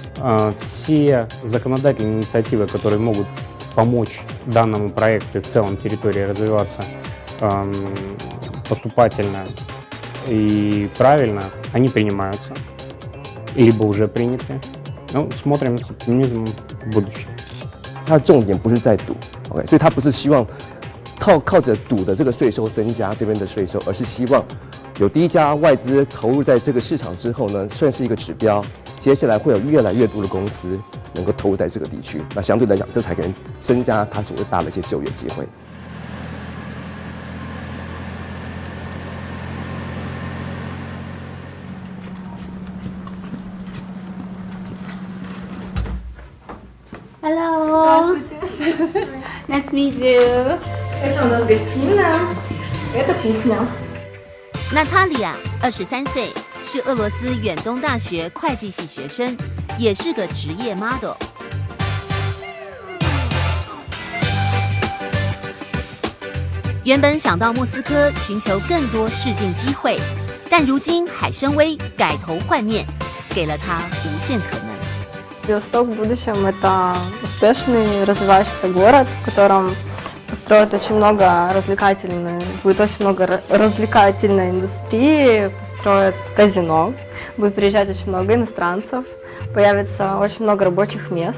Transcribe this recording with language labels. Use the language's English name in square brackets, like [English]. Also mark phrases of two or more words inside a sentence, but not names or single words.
[Russian] Все законодательные инициативы, которые могут помочь данному проекту и в целом территории развиваться поступательно и правильно, они принимаются, либо уже приняты. Ну, смотрим с оптимизмом в будущее. [Chinese] 它的重点不是在赌 ，OK， 所以它不是希望靠着赌的这个税收增加这边的税收，而是希望有第一家外资投入在这个市场之后呢，算是一个指标，接下来会有越来越多的公司能够投入在这个地区，那相对来讲，这才可能增加它所谓大的一些就业机会。 [English] Hello. Nice to meet you. [Russian] Это у нас гостиная, это кухня. [Chinese] 娜塔莉亚，23岁，是俄罗斯远东大学会计系学生，也是个职业 model。原本想到莫斯科寻求更多试镜机会，但如今海参崴改头换面，给了他无限可能。 [Russian] Владивосток в будущем это успешный, развивающийся город, в котором построят очень много будет очень много развлекательной индустрии, построят казино, будет приезжать очень много иностранцев, появится очень много рабочих мест.